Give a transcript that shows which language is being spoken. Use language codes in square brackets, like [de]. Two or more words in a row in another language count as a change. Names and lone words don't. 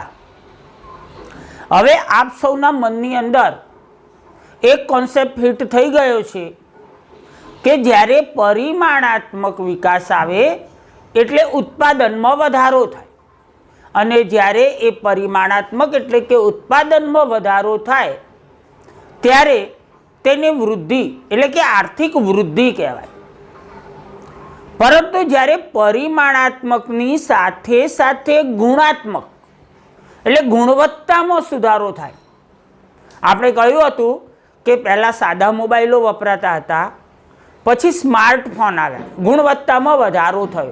[gu] હવે આપ સૌના મનની અંદર એક [en] concept hit [gu] થઈ ગયો છે કે જ્યારે પરિમાણાત્મક વિકાસ આવે એટલે ઉત્પાદનમાં વધારો થાય અને જ્યારે એ પરિમાણાત્મક એટલે કે ઉત્પાદનમાં વધારો થાય ત્યારે તેને વૃદ્ધિ એટલે કે આર્થિક વૃદ્ધિ કહેવાય। પરંતુ જ્યારે પરિમાણાત્મકની સાથે સાથે ગુણાત્મક એટલે ગુણવત્તામાં સુધારો થાય। આપણે કહ્યું હતું કે પહેલા સાદા મોબાઇલો વપરાતા હતા, પછી સ્માર્ટફોન આવ્યા, ગુણવત્તામાં વધારો થયો।